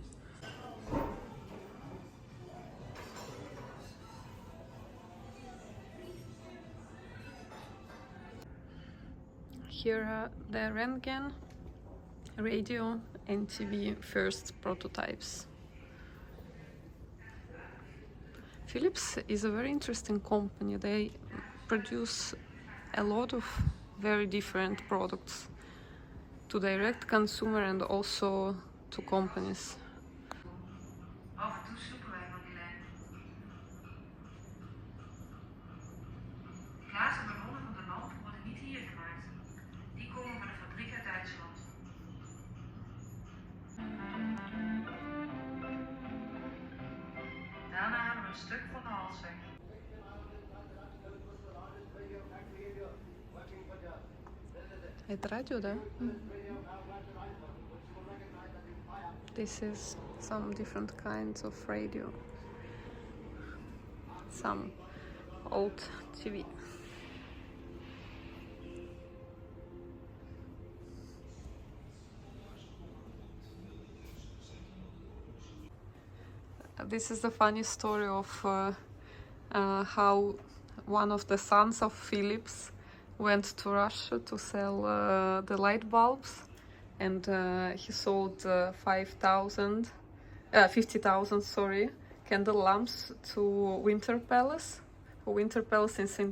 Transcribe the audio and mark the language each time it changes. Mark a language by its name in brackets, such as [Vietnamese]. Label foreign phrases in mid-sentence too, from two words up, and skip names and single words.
[English] Here are the Röntgen, radio and TV first prototypes. Philips is a very interesting company. They produce a lot of very different products to direct consumer and also to companies. [Dutch] Af en toe zoeken wij van die lijn. Glazen ballonnen van de lamp worden niet hier gemaakt. Die komen van de fabriek uit Duitsland. Daarna halen we een stuk van de hals weg. [Russian] Это радио, да? [English] This is some different kinds of radio. Some old TV. This is the funny story of how one of the sons of Philips went to Russia to sell the light bulbs, and he sold 50,000 candle lamps to Winter Palace in St.